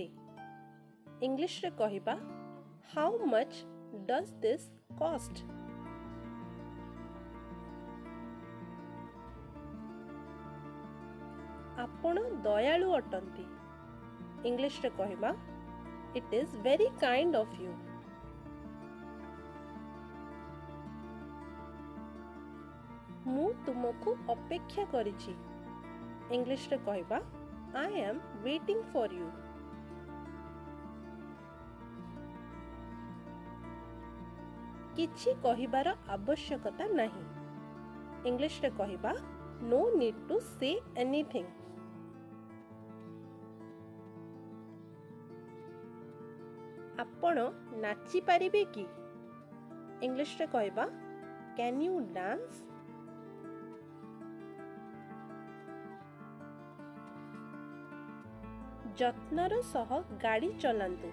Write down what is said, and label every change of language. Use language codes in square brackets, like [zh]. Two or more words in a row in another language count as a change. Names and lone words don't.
[or] ଇଂଲିଶରେ କହିବା [en] How much does this cost. [or] ଆପଣ ଦୟାଳୁ ଅଟନ୍ତି। ଇଂଲିଶରେ କହିବା [en] It is very kind of you. [or] ମୁଁ ତୁମକୁ ଅପେକ୍ଷା କରିଛି। ଇଂଲିଶରେ କହିବା [en] I am waiting for you. [or] କିଛି କହିବାର ଆବଶ୍ୟକତା ନାହିଁ। ଇଂଲିଶରେ କହିବା [en] No need to say anything. [or] ଆପଣ ନାଚିପାରିବେ କି? ଇଂଲିଶରେ କହିବା [en] Can you dance? [or] ଯତ୍ନର ସହ ଗାଡ଼ି ଚଲାନ୍ତୁ।